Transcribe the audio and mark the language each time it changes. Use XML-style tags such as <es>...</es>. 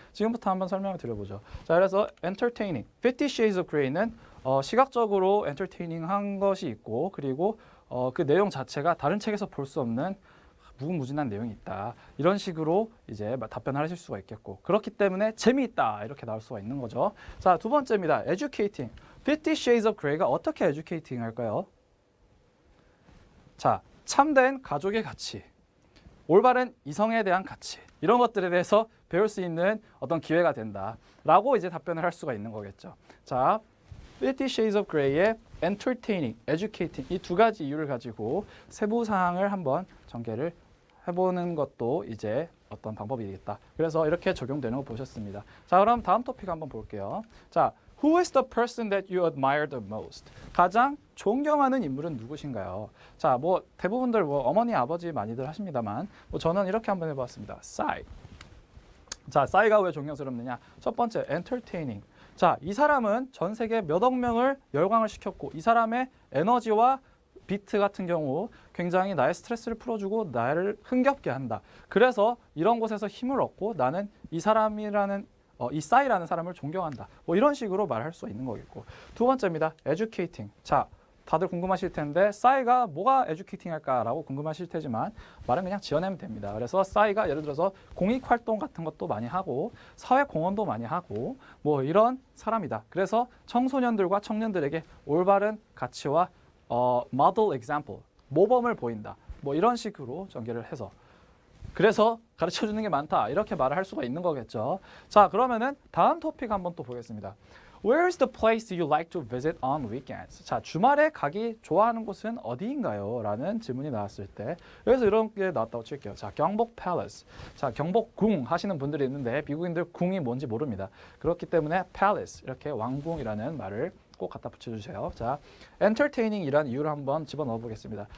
<ko>지금부터 한번 설명을 드려보죠. 자, 그래서 entertaining, 50 Shades of Grey는 시각적으로 entertaining한 것이 있고 그리고 그 내용 자체가 다른 책에서 볼 수 없는 무궁무진한 내용이 있다. 이런 식으로 이제 답변을 하실 수가 있겠고 그렇기 때문에 재미있다 이렇게 나올 수가 있는 거죠. 자, 두 번째입니다. educating. 50 Shades of Grey가 어떻게 educating 할까요? 자, 참된 가족의 가치, 올바른 이성에 대한 가치 이런 것들에 대해서 배울 수 있는 어떤 기회가 된다라고 이제 답변을 할 수가 있는 거겠죠. 자, 50 Shades of Grey의 entertaining, educating 이 2가지 이유를 가지고 세부 사항을 한번 전개를 해보는 것도 이제 어떤 방법이 되겠다. 그래서 이렇게 적용되는 거 보셨습니다. 자, 그럼 다음 토픽 한번 볼게요.</ko> <en>자, Who is the person that you admire the most?</en> <ko>가장 존경하는 인물은 누구신가요? 자, 뭐 대부분들 뭐 어머니, 아버지 많이들 하십니다만 뭐 저는 이렇게 한번 해봤습니다. 싸이. 자, 싸이가 왜 존경스럽느냐? 첫 번째, entertaining. 자, 이 사람은 전 세계 몇억 명을 열광을 시켰고 이 사람의 에너지와 비트 같은 경우 굉장히 나의 스트레스를 풀어주고 나를 흥겹게 한다. 그래서 이런 곳에서 힘을 얻고 나는 이 사람이라는 이 싸이라는 사람을 존경한다. 뭐 이런 식으로 말할 수 있는 거겠고. 두 번째입니다. educating. 자, 다들 궁금하실 텐데 싸이가 뭐가 educating 할까라고 궁금하실 테지만 말은 그냥 지어내면 됩니다. 그래서 싸이가 예를 들어서 공익활동 같은 것도 많이 하고 사회공헌도 많이 하고 뭐 이런 사람이다. 그래서 청소년들과 청년들에게 올바른 가치와 model example, 모범을 보인다. 뭐 이런 식으로 전개를 해서 그래서 가르쳐주는 게 많다. 이렇게 말을 할 수가 있는 거겠죠. 자, 그러면은 다음 토픽 한번 또 보겠습니다.</ko> <en>Where is the place you like to visit on weekends?</en> <ko>자, 주말에 가기 좋아하는 곳은 어디인가요? 라는 질문이 나왔을 때 여기서 이런 게 나왔다고 칠게요. 자, 경복 palace. 자, 경복궁 하시는 분들이 있는데 미국인들 궁이 뭔지 모릅니다. 그렇기 때문에 palace 이렇게 왕궁이라는 말을 꼭 갖다 붙여주세요. 자, entertaining이라는 이유를 한번 집어넣어 보겠습니다.</ko>